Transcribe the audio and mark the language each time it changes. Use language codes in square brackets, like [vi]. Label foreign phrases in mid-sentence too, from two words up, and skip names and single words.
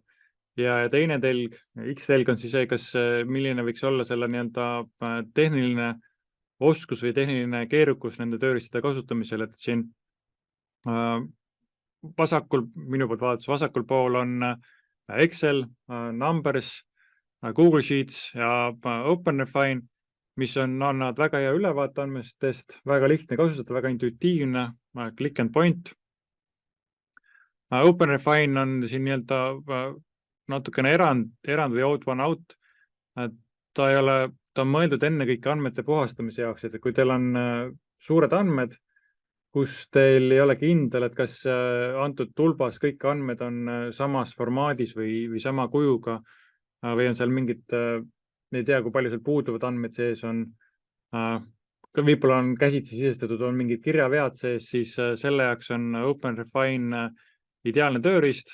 [et] Ja teine telg, X-telg on siis see, kas milline võiks olla selle nii-öelda tehniline oskus või tehniline keerukus nende tööriistade kasutamisel, et siin minu poolt vaadates vasakul pool on Excel, Numbers, Google Sheets ja OpenRefine, mis annavad väga hea ülevaate andmestest, väga lihtne kasutada, väga intuitiivne, [en] click and point. [et] OpenRefine on siin nii-öelda natukene erand või [en] out one out. [et] Ta on mõeldud enne kõik andmete puhastamise jaoks, et kui teil on suured andmed, kus teil ei ole kindel, et kas antud tulbas kõik andmed on samas formaadis või sama kujuga või on seal mingid, ei tea, kui palju seal puuduvad andmed sees on, võib-olla on käsitsi sisestatud, on mingid kirjavead sees, siis selle jaoks on OpenRefine ideaalne tööriist.